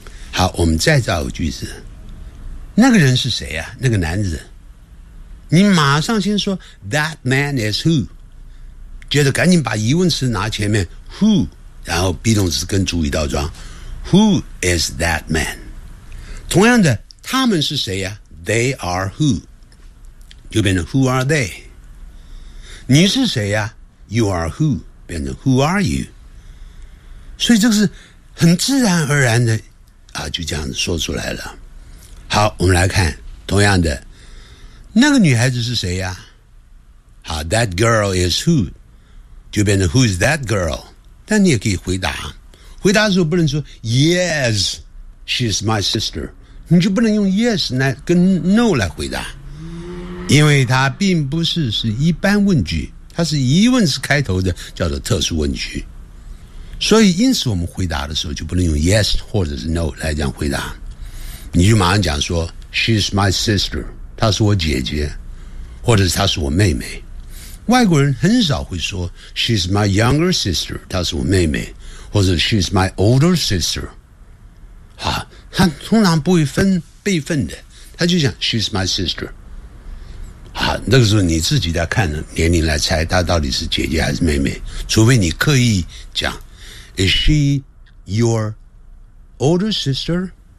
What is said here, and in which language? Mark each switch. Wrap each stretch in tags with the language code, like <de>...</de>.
<zh>好，我们再造个句子。那个人是谁啊？那个男子。你马上先说</zh> <en>That man is who，</en> <zh>接着赶紧把疑问词拿前面 Who， 然后 be 动词跟主语倒装</zh> <en>Who is that man，</en> <zh>同样的他们是谁呀？</zh> <en>They are who，</en> <zh>就变成</zh> <en>Who are they，</en> <zh>你是谁呀？</zh> <en>You are who，</en> <zh>变成</zh> <en>Who are you，</en> <zh>所以这个是很自然而然的啊，就这样子说出来了。好，我们来看同样的，那个女孩子是谁呀？好 ，</zh> <en>That girl is who，</en> <zh>就变成</zh> <en>Who's that girl？</en> <zh>但你也可以回答，回答的时候不能说</zh> <en>Yes， she's my sister，</en> <zh>你就不能用 Yes 来跟 No 来回答，因为它并不是是一般问句，它是疑问词开头的，叫做特殊问句。所以，因此我们回答的时候就不能用 Yes 或者是 No 来这样回答，你就马上讲说</zh> <en>She's my sister。</en> <zh>她是我姐姐，或者是她是我妹妹。外国人很少会说</zh> <en>She's my younger sister，</en> <zh>她是我妹妹，或者</zh> <en>She's my older sister。</en> <zh>啊，她通常不会分辈分的，她就讲</zh> <en>She's my sister。</en> <zh>啊，那个时候你自己在看年龄来猜她到底是姐姐还是妹妹，除非你刻意讲</zh> <en>Is she your older sister？</en>